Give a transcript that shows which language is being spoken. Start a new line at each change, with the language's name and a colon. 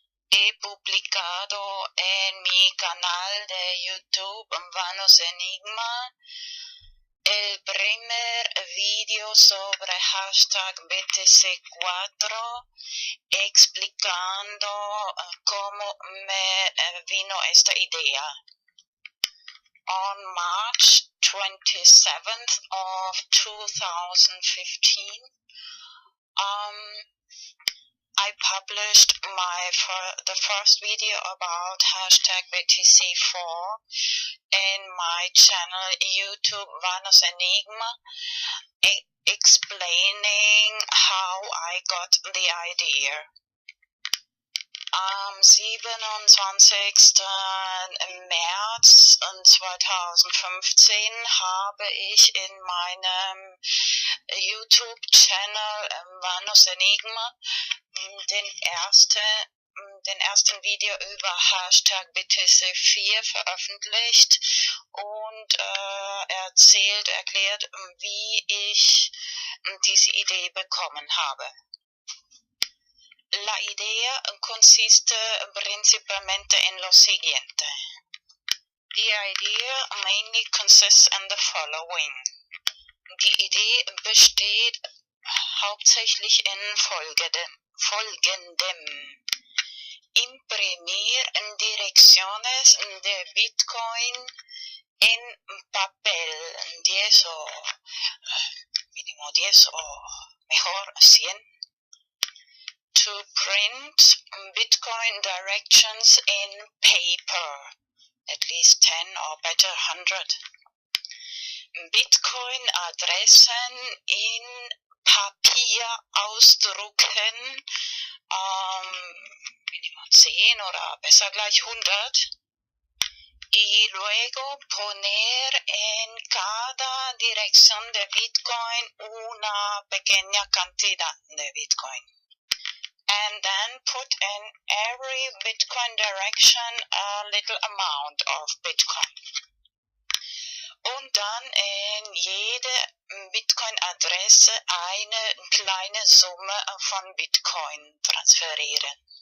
Spanish: he publicado en mi canal de YouTube Vanos Enigma el primer vídeo sobre hashtag BTC4 explicando cómo me vino esta idea.
English: On March 27th of 2015, I published the first video about hashtag BTC4 in my channel YouTube Vanos Enigma, explaining how I got the idea.
German: Am 27. März 2015 habe ich in meinem YouTube-Channel Vanos Enigma den ersten Video über Hashtag BTC4 veröffentlicht und erklärt, wie ich diese Idee bekommen habe.
Spanish: La idea consiste principalmente en lo siguiente.
English: The idea mainly consists in the following.
German: Die Idee besteht hauptsächlich in folgendem.
Spanish: Imprimir direcciones de Bitcoin en papel, 10 o mínimo 10 o mejor 100.
English: To print Bitcoin directions in paper, at least 10 or better 100.
German: Bitcoin Adressen in Papier ausdrucken,
Spanish: mínimo
German: 10 oder besser gleich 100.
Spanish: Y luego poner en cada dirección de Bitcoin una pequeña cantidad de Bitcoin.
English: And then put in every Bitcoin direction a little amount of Bitcoin.
German: Und dann in jede Bitcoin-Adresse eine kleine Summe von Bitcoin transferieren.